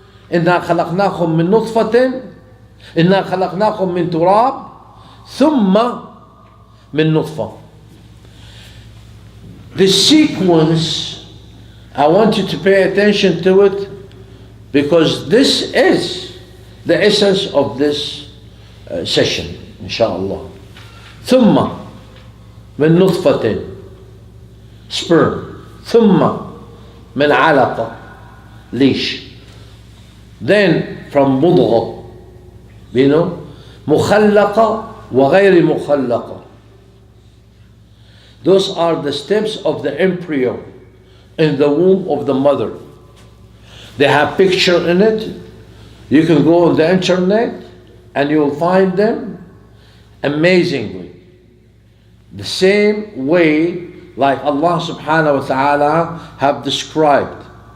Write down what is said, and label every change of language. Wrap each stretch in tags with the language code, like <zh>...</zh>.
<ar>إِنَّا خَلَقْنَاكُم مِّن نُطْفَةٍ إِنَّا خَلَقْنَاكُم مِّن تُرَابٍ ثُمَّ مِن نُطْفَةٍ.</ar> <en>The sequence, I want you to pay attention to it, because this is the essence of this session, inshallah.</en> <ar>ثم من نطفة sperm, ثم من علقة leash,</ar> <en>then from</en> <ar>مضغة, مخلقة وغير مخلقة.</ar> <en>Those are the steps of the embryo in the womb of the mother. They have picture in it. You can go on the internet and you will find them amazingly. The same way like Allah subhanahu wa ta'ala have described.</en>